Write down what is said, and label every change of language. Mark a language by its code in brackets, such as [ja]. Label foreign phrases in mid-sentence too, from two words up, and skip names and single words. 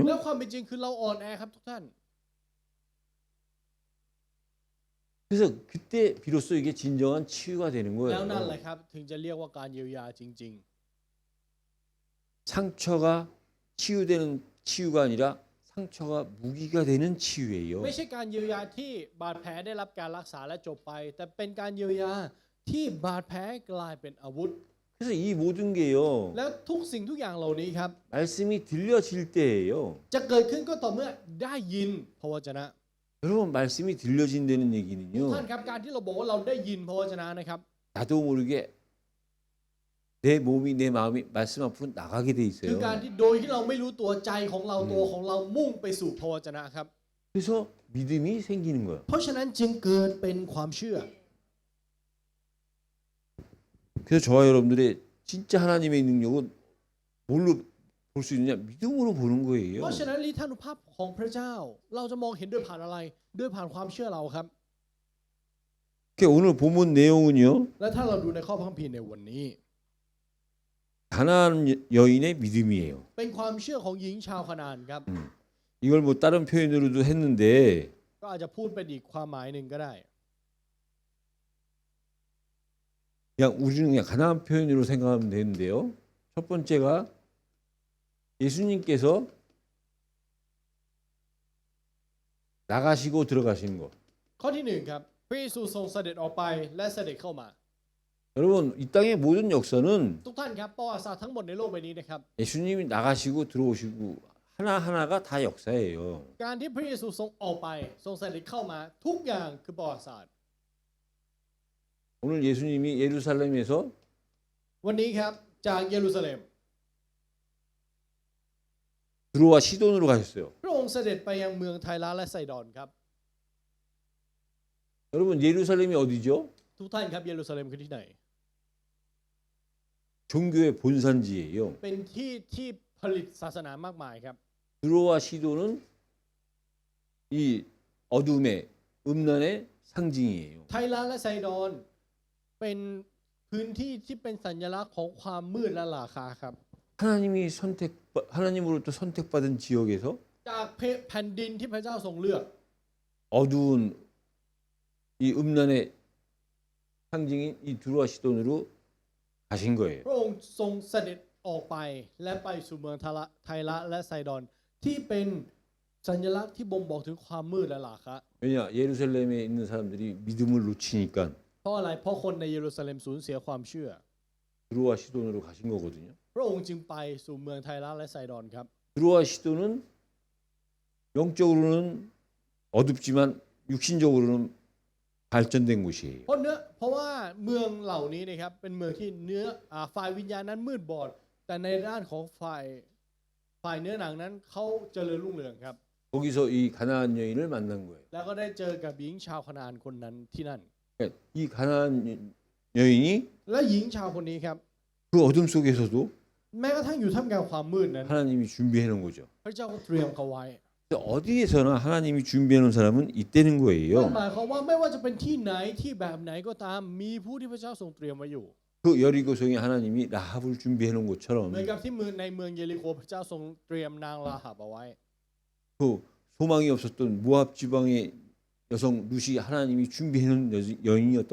[th] แล้วความเป็นจริงคือเราอ่อนแอครับทุกท่าน [ko] 그래서 그때 비로소 이게 진정한 치유가 되는 [th] แล้วนั่นแห [ko] 거예요. [th] ละครับถึงจะเรียกว่าการเยียวยาจริง [ko] 상처가 치유되는 치유가 아니라 상처가 무기가 되는 치유예요. [th] ๆ ไม่ใช่การเยียวยาที่บาดแผลได้รับการรักษาและจบไป แต่เป็นการเยียวยาที่บาดแผลกลายเป็นอาวุธ [ko] 그래서 이 모든 게요. [th] แล้วทุกสิ่งทุกอย่างเหล่านี้ครับ [ko] 말씀이 들려질 때예요. [th] จะเกิดขึ้นก็ต่อเมื่อได้ยินพระวจนะ [ko] 여러분 말씀이 들려진다는 [th] ท่าน [ko] 얘기는요. [th] ครับการที่เราบอกว่าเราได้ยินพระวจนะนะครับ [ko] 나도 모르게 내 몸이 내 마음이 말씀 앞으로 나가게 돼 [th] คือ [ko] 있어요. [th] การที่โดยที่เราไม่รู้ตัวใจของเราตัวของเรามุ่งไปสู่พระวจนะครับ [ko] 그래서 믿음이 생기는 거예요. [th] เพราะฉะนั้นจึงเกิดเป็นความเชื่อ [ko] 그래서 저와 여러분들의 진짜 하나님의 능력은 뭘로 볼 수 있느냐? 믿음으로 보는 [th] เพ [ko] 거예요. [th] ราะฉะนั้นฤทธานุภาพของพระเจ้า เราจะมองเห็นด้วยผ่านอะไร ด้วยผ่านความเชื่อเราครับ [ko] 그러니까 오늘 본문 내용은요. [th] และถ้าเราดูในข้อพระคัมภีร์ในวันนี้ [ko] 가나안 여인의 믿음이에요. [th] เป็นความเชื่อของหญิงชาวคานาานครับ [ko] 이걸 뭐 다른 표현으로도 했는데 [th] ก็อาจจะพูดเป็นอีกความหมายหนึ่งก็ได้ [ko] 그냥 우리는 그냥 가나안 표현으로 생각하면 되는데요. 첫 번째가 예수님께서 나가시고 들어가시는 것. [th] ข้อที่หนึ่งครับพระเยซูทรงเสด็จออกไปและเสด็จเข้ามา [ko] 여러분 이 땅의 모든 역사는 [th] ทุกท่านครับประวัติศาสตร์ทั้งหมดในโลกใบนี้นะครับ [ko] 예수님이 나가시고 들어오시고 하나하나가 다 역사예요. [th] การที่พระเยซูทรงออกไปทรงเสด็จเข้ามาทุกอย่างคือประวัติศาสตร์ [ko] 오늘 예수님이 예루살렘에서 [th] วันนี้ครับจากเยรูซาเล็ม [ko] 두로와 시돈으로 가셨어요. [th] พระองค์เสด็จไปยังเมืองไทระและไซดอนครับ [ko] 여러분 예루살렘이 어디죠? [th] ทุกท่านครับเยรูซาเล็มคือที่ไหน [ko] 종교의 본산지예요. [th] เป็นที่ที่ผลิตศาสนามากมายครับ [ko] 두로와 시돈은 이 어둠의 음란의 상징이에요. [th] ไทระและไซดอนเป็นพื้นที่ที่เป็นสัญลักษณ์ของความมืดและราคาครับ [ko] 하나님으로부터 선택받은 지역에서 [th] จากแผ่นดินที่พระเจ้าทรงเลือก [ko] 어두운 이 음란의 상징인 이 두로와 시돈으로 가신 거예요. [th] พระองค์ทรงเสด็จออกไปและไปสู่เมืองไทระและไซดอนที่เป็นสัญลักษณ์ที่บ่งบอกถึงความมืดและราคะ [ko] 왜냐 예루살렘에 있는 사람들이 믿음을 놓치니까 [th] เพราะอะไรเพราะคนในเยรูซาเล็มสูญเสียความเชื่อ [ko] 두로와 시돈으로 가신 거거든요. [th] พระองค์จึงไปสู่เมืองไทระและไซดอนครับ [ko] 두로와 시돈은 영적으로는 어둡지만 육신적으로는 발전된 곳이에요. [th] เพราะว่าเมืองเหล่านี้นะครับเป็นเมืองที่ฝ่ายวิญญาณนั้นมืดบอด แต่ในด้านของฝ่ายเนื้อหนังนั้นเขาเจริญรุ่งเรืองครับ [ko] 거기서 이 가나안 여인을 만난 거예요. [th] แล้วก็ได้เจอกับหญิงชาวคานาานคนนั้นที่นั่น [ko] 그러니까 이 가나안 여인이 [th] และหญิงชาวคนนี้ครับ [ko] 그 어둠 속에서도 [th] แม้กระทั่งอยู่ท่ามกลางความมืดนั้น [ko] 하나님이 준비해 놓은 거죠. [th] พระเจ้าก็เตรียมเขาไว้ [ko] 어디에서나 하나님이 준비해 놓은 사람은 있다는 [th] นั่น [ko] 거예요. [th] หมายความว่าไม่ว่าจะเป็นที่ไหนที่แบบไหนก็ตามมีผู้ที่พระเจ้าทรงเตรียมไว้อยู่ [ko] 그 여리고성에 하나님이 라합을 준비해 놓은 [th] เห [ko] 것처럼 [th] มือนกับที่เมืองในเมืองเยริโคพระเจ้าทรงเตรียมนางราหับเอาไว้ [ko] 그 소망이 없었던 모압 지방의 여성 룻이 하나님이 준비해 놓은 여인이었던